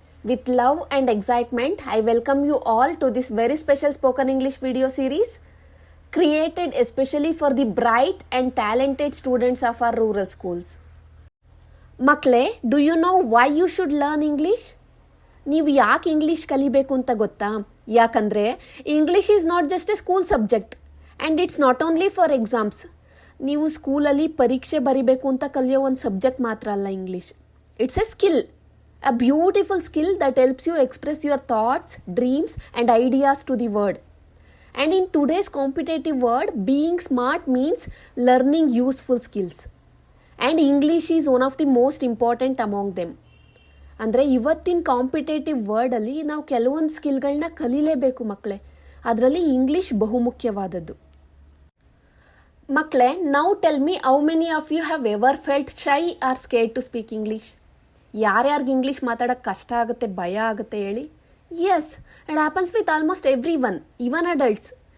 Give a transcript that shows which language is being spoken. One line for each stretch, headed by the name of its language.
English: With love and excitement, I welcome you all to this very special spoken English video series created especially for the bright and talented students of our rural schools. ಮಕ್ಕಳೇ, do you know why you should learn English?
Kannada: ನೀವು ಯಾಕೆ English ಕಲಿಬೇಕು ಅಂತ ಗೊತ್ತಾ?
English: ಯಾಕಂದರೆ English is not just a school subject and it's not only for exams.
Kannada: ನೀವು ಸ್ಕೂಲಲ್ಲಿ ಪರೀಕ್ಷೆ ಬರಿಬೇಕು ಅಂತ ಕಲಿಯೋ ಒಂದು ಸಬ್ಜೆಕ್ಟ್ ಮಾತ್ರ ಅಲ್ಲ English.
English: It's a skill, a beautiful skill that helps you express your thoughts, dreams and ideas to the world. And in today's competitive world, being smart means learning useful skills. And English is one of the most important among them.
Kannada: ಅಂದರೆ ಇವತ್ತಿನ competitive ವರ್ಡಲ್ಲಿ ನಾವು ಕೆಲವೊಂದು ಸ್ಕಿಲ್ಗಳನ್ನ ಕಲೀಲೇಬೇಕು ಮಕ್ಕಳೇ. ಅದರಲ್ಲಿ English ಬಹುಮುಖ್ಯವಾದದ್ದು. ಮಕ್ಕಳೇ,
English: Now tell me how many of you have ever felt shy or scared to speak English?
Kannada: ಯಾರ್ಯಾರಿಗೆ English ಮಾತಾಡೋಕ್ಕೆ ಕಷ್ಟ ಆಗುತ್ತೆ, ಭಯ ಆಗುತ್ತೆ ಹೇಳಿ?
English: Yes, it happens with almost every one, even adults.